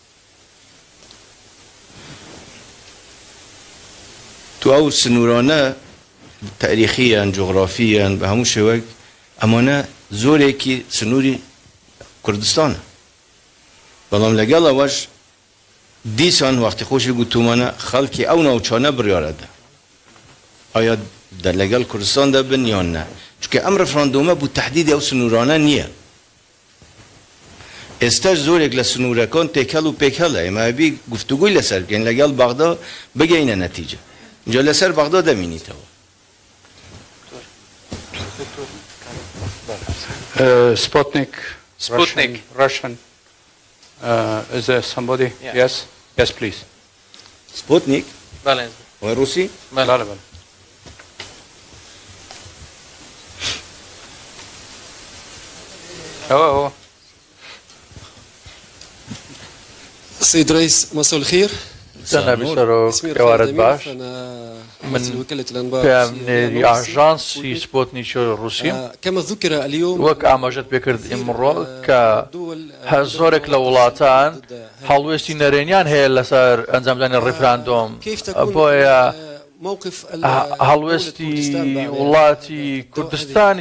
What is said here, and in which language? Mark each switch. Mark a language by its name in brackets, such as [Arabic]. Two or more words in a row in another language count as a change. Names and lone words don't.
[Central Kurdish] تو ئەو سنوورانە تاریخیان جغرافیان بە هەموو شێوەیەک ئەمانە زۆرێکی سنووری کوردستانە بەڵام لەگەڵ ئەوەش دیسان وەختی خۆشی گوتومانە خەڵکی ئەو ناوچانە بڕیارەدا ئایا لەگەڵ کوردستان دەبن یان نە چونکە ئەم ڕەفراندۆمە بوو تەحدیدی ئەو سنوورانە نییە ئێستاش زۆرێک لە سنوورەکان تێکەڵ و پێکەڵە ئێمە بی گفتوگوی لەسەر بکەین لەگەڵ بەغدا بگەینە نەتیجە اینجا لەسەر بەغدا دەمینیتەوە [English] Sputnik. Russian. Is there somebody? Yeah. Yes. Yes, please. Sputnik. [Persian] بله. روسی؟ بله بله. أوه. [Arabic] سيد رئيس مساء الخير. [Central Kurdish] جنابی سەرۆک ئێوارەت باش من پێمنێری ئاژانسی سپۆتنیکی ڕووسیم وەک ئاماژەت پێکرد ئیمڕۆ کە زۆرێک لە وڵاتان هەڵوێستی نەرێنیان هەیە لەسەر ئەنجامدانی ڕێفراندۆم بۆیە هەڵوێستی وڵاتی کوردستانی